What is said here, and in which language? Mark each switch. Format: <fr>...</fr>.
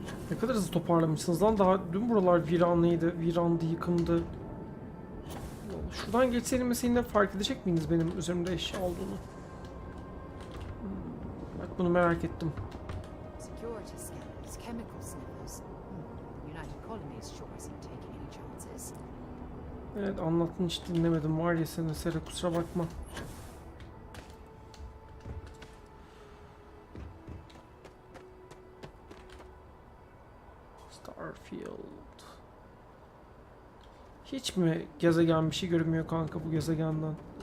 <tr>Ne kadar hızlı toparlamışsınız lan. Daha dün buralar viranlıydı. Virandı, yıkımdı. Şuradan geçseydim mesela yine fark edecek miydiniz benim üzerimde eşya olduğunu? Bak bunu merak ettim.</tr> <en>Security scanners, chemical sniffers. The United Colonies sure isn't taking any chances.</en> <tr>Evet anlattın hiç dinlemedim var ya seni Sera kusura bakma.</tr> <en>Starfield.</en> <tr>Hiç mi gezegen bir şey görünmüyor kanka bu gezegenden?</tr>